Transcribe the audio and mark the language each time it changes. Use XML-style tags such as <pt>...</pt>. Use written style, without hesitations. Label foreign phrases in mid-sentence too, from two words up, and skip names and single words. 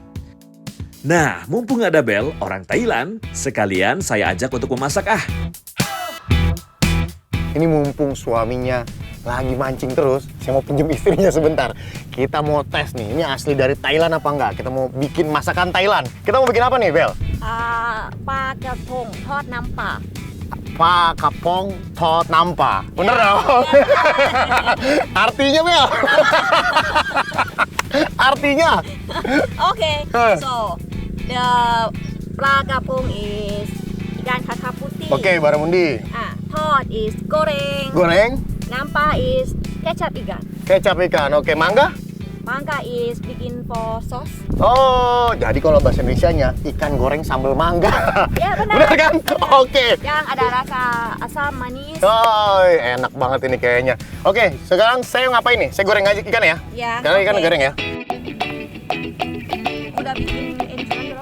<id>Nah, mumpung ada Bel, orang Thailand, sekalian saya ajak untuk memasak Ini mumpung suaminya lagi mancing terus, saya mau pinjam istrinya sebentar. Kita mau tes nih, ini asli dari Thailand apa enggak? Kita mau bikin masakan Thailand. Kita mau bikin apa nih, Bel?</id> <th>ปลากระพงทอดน้ำปลา ปลากระพงทอดน้ำปลา.</th> <id>Bener dong? Artinya, Bel? Artinya?</id> <en>Okay, so the ปลากระพง is</en> <id>ikan kakap putih. Oke, baramundi.</id> <en>Tod is goreng.</en> <id>Goreng,</id> <en>Nampa is</en> <id>kecap ikan. kecap ikan. Oke, mangga?</id> <en>Mangga is bikin for sauce.</en> <id>Oh, jadi kalau bahasa Indonesianya ikan goreng sambal mangga. Ya, benar. Benar kan? Oke. Yang ada rasa asam manis. Oh, enak banget ini kayaknya. Oke, sekarang saya ngapain nih? Saya goreng aja ikan ya? Ya. Sekarang ikan oke. goreng ya? Udah bikin insan belum?</id>